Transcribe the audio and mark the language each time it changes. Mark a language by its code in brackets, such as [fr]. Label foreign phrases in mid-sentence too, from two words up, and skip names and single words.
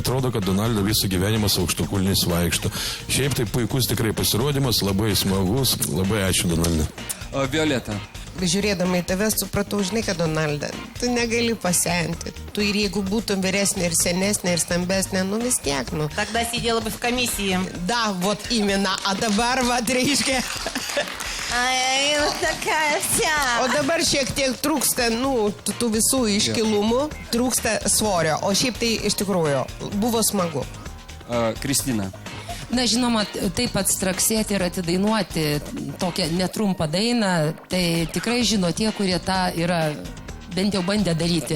[lt] Atrodo, kad Donalda visą gyvenimą su aukštakulniais vaikšto. Šiaip tai puikus tikrai pasirodymas, labai smagus. Labai ačiū, Donalda. O Violeta. Žiūrėdama į tave supratau, žinai, kad Donalda, tu negali pasenti. Tu ir jeigu būtum vyresnė ir senesnė ir stambesnė, nu vis tiek, nu. [ru] Тогда сидела бы в комиссии. Да, вот именно. А [lt] dabar, va, reiškia. Ai, tokia vsia. O dabar šiek tiek trūksta, nu, tų visų iškilumų, trūksta svorio. O šiaip tai iš tikrųjų buvo smagu. Kristina. Na, žinoma, taip atstraksėti ir atidainuoti tokią netrumpą dainą, tai tikrai žino tie, kurie tą yra bent jau bandę daryti.